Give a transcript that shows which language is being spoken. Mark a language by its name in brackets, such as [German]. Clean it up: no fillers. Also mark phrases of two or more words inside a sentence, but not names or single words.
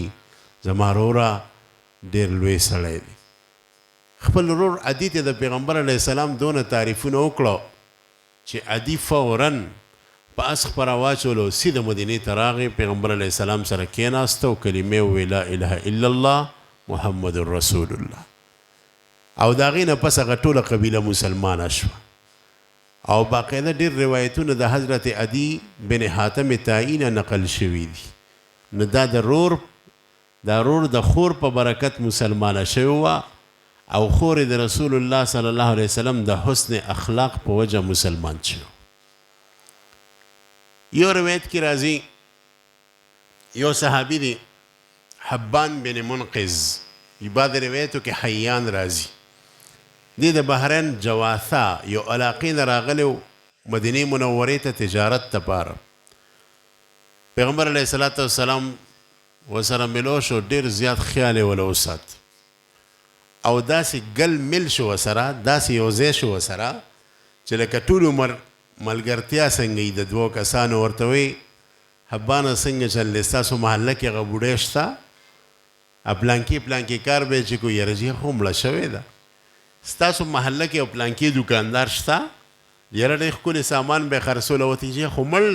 [Pashto] زما وروره ډېر لوی سړی دی خپل ورور عدي ته د پیغمبر [Arabic] علیه السلام [Pashto] دونه تعریفونه وکړو چې عدي فورا په اس خپره واچولو سیده مدینې ته راغی پیغمبر [Arabic] علیه السلام [Pashto] سره کېناسته او کلمې وویې [Arabic] لا اله الا الله محمد رسول الله [Pashto] او د هغې نه پس هغه ټوله قبیله مسلمانه شوه او باقاعده ډېر روایتونه د حضرت عدي بن حاتم طائي نه نقل شوي دي نو دا د رور د خور په برکت مسلمانه شوې وه او خور د رسول الله [Arabic] صلی الله علیه وسلم [Pashto] د حسن اخلاق په وجه مسلمان شو یو روایت کې راځي یو صحابي دی حبان بن منقذ بعد روایتو کې حیان راځي دی د بحرین جواثا یو علاقې نه راغلی و مدینې منورې ته تجارت دپاره پیغمبر [Arabic] علیه الصلاة والسلام [Pashto] ورسره ملو شو ډېر زیات خیال یې وله وسات او داسې ګل مل شو ورسره داسې یو ځای شو ورسره چې لکه ټول عمر ملګرتیا څنګه وي د دوو کسانو ورته وایي حبانه څنګه چل دی ستاسو محله کې هغه بوډۍ شته پلانکي کار به چې کو یاره جی خو مړه شوې ده ستاسو محله کې یو پلانکي دوکاندار شته یاره ډېر ښکلي سامان به یې خرڅولی وتی چې خو مړ